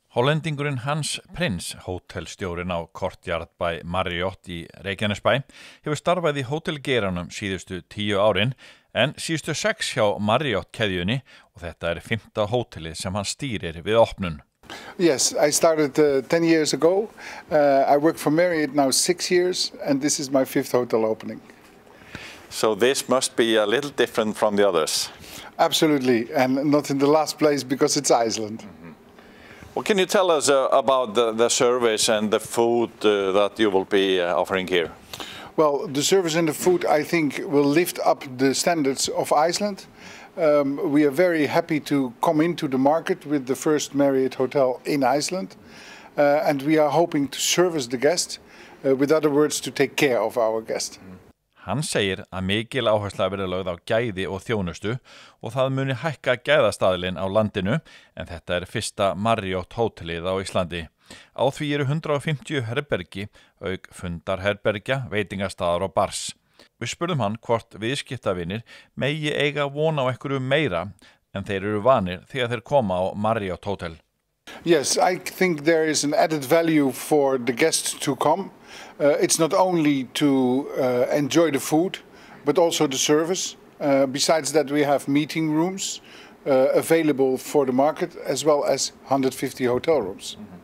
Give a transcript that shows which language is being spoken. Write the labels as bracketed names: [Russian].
[Icelandic] Hollendingurinn Hans Prins, hótelstjórinn á Courtyard by Marriott í Reykjanesbæ, hefur starfað í hótelgeiranum síðustu 10 árin, en síðustu 6 hjá Marriott keðjunni og þetta 5. hótelið sem hann stýrir við opnun. [English] Yes, I started 10 years ago. I work for Marriott now 6 years, and this is my 5th hotel opening. So this must be a little different from the others. Absolutely, and not in the last place because it's Iceland. Well, can you tell us about the service and the food that you will be offering here? Well, the service and the food, I think, will lift up the standards of Iceland. We are very happy to come into the market with the first Marriott hotel in Iceland, and we are hoping to service the guest, with other words, to take care of our guest. [Icelandic] Hann segir að mikil áhersla verði lögð á gæði og þjónustu og það muni hækka gæðastaðlinn á landinu, en þetta fyrsta Marriott hótelið á Íslandi. Á því 150 herbergi, auk fundarherbergja, veitingastaðar og bars. Við spurðum hann hvort viðskiptavinir megi eiga von á einhverju meira en þeir eru vanir þegar þeir koma á Marriott Hotel. [English] Yes, I think there is an added value for the guests to come. It's not only to enjoy the food, but also the service. Besides that, we have meeting rooms available for the market, as well as 150 hotel rooms.